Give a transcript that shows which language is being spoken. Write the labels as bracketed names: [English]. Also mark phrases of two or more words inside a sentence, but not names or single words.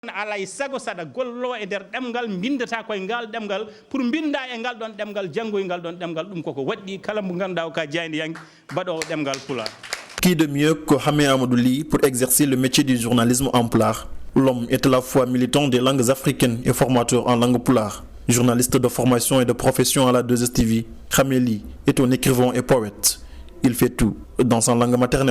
[Fula] alay sago saɗa gollo e nder ɗemgal bindata koye ngal ɗemgal pour binda e ngal ɗon ɗemgal janngoy ngal ɗon ɗemgal ɗum koko waɗɗi kala mo ganduɗa o ka jayniyanke mbaɗowo ɗemgal pulaar. [French] Qui de mieux que Hamé Amadou Ly pour exercer le métier du journalisme en pulaar? L'homme est à la fois militant des langues africaines et formateur en langue pulaar. Journaliste de formation et de profession à la 2STV, Hamé Ly est un écrivain et poète. Il fait tout dans sa langue maternelle.